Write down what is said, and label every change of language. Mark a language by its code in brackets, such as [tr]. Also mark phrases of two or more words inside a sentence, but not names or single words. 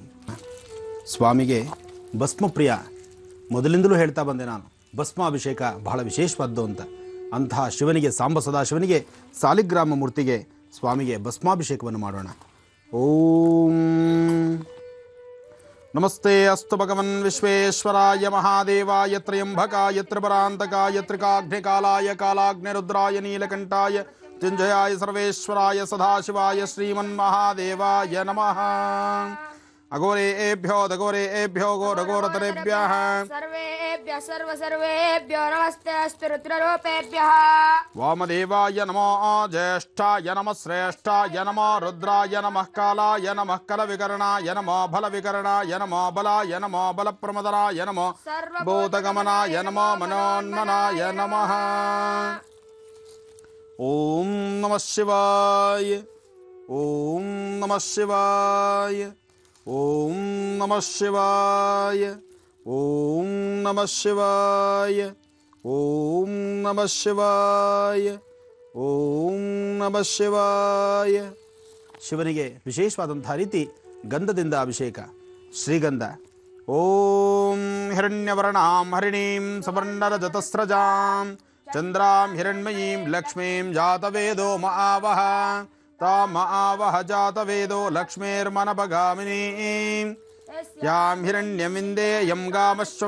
[kn] ಸ್ವಾಮಿಗೆ ಭಸ್ಮಪ್ರಿಯ ಮೊದಲಿಂದಲೂ ಹೇಳ್ತಾ ಬಂದೆ ನಾನು, ಭಸ್ಮಾಭಿಷೇಕ ಬಹಳ ವಿಶೇಷವಾದ್ದು ಅಂತ. ಅಂತಹ ಶಿವನಿಗೆ, ಸಾಂಬ ಸದಾಶಿವನಿಗೆ, ಸಾಲಿಗ್ರಾಮ ಮೂರ್ತಿಗೆ ಸ್ವಾಮಿಗೆ ಭಸ್ಮಾಭಿಷೇಕವನ್ನು ಮಾಡೋಣ. [sa] ಓಂ ನಮಸ್ತೆ ಅಸ್ತು ಭಗವನ್ ವಿಶ್ವೇಶ್ವರಾಯ ಮಹಾದೇವಾಯ ತ್ರಯಂಬಕಾಯ ತ್ರಿಪರಾಂತಕಾಯ ತ್ರಿಕಾಗ್ನಿಕಾಲಾಯ ಕಾಲಾಗ್ನಿರುದ್ರಾಯ ನೀಲಕಂಠಾಯ ತ್ಯುಂಜಯಾಯ ಸರ್ವೇಶ್ವರಾಯ ಸದಾಶಿವಾಯ ಶ್ರೀಮನ್ಮಹಾದೇವಾಯ ನಮಃ. ಅಘೋರೇಭ್ಯೋ ದಘೋರೇಭ್ಯೋ ಘೋರಘೋರತರೇಭ್ಯಃ ಸರ್ವೇಭ್ಯಃ ಸರ್ವೇಭ್ಯೋ ನಮಸ್ತೆ ಅಸ್ತು ರುದ್ರರೂಪೇಭ್ಯಃ. ವಾಮದೇವಾಯ ನಮೋ ಜ್ಯೇಷ್ಠಾಯ ನಮಃ ಶ್ರೇಷ್ಠಾಯ ನಮೋ ರುದ್ರಾಯ ನಮಃ ಕಾಲಾಯ ನಮಃ ಕಲವಿಕರಣಾಯ ನಮೋ ಬಲವಿಕರಣಾಯ ನಮೋ ಬಲಾಯ ನಮೋ ಬಲಪ್ರಮದನಾಯ ನಮೋ ಭೂತಗಮನಾಯ ನಮೋ ಮನೋನ್ಮನಾಯ ನಮಃ. ಓಂ ನಮಃ ಶಿವಾಯ. ಓಂ ನಮಃ ಶಿವಾಯ. ಓಂ ನಮಃ ಶಿವಾಯ. ಓಂ ನಮಃ ಶಿವಾಯ. ಓಂ ನಮಃ ಶಿವಾಯ. ಓಂ ನಮಃ ಶಿವಾಯ. [kn] ಶಿವನಿಗೆ ವಿಶೇಷವಾದಂತಹ ರೀತಿ ಗಂಧದಿಂದ ಅಭಿಷೇಕ. ಶ್ರೀಗಂಧ. [sa] ಓಂ ಹಿರಣ್ಯವರ್ಣಾಂ ಹರಿಣೀಂ ಸುವರ್ಣರಜತಸ್ರಜಾಂ ಚಂದ್ರಾಂ ಹಿರಣ್ಮಯೀಂ ಲಕ್ಷ್ಮೀಂ ಜಾತವೇದೋ ಮಹಾವಹ ತಾಂ ಮಹಾವಹ ಜಾತವೇದೋ ಲಕ್ಷ್ಮೇರ್ಮನಭಗಾಮಿನೀಂ ಯಾಂ ಹಿರಣ್ಯಮಿಂದೇಯಂ ಗಾಮಶ್ವಂ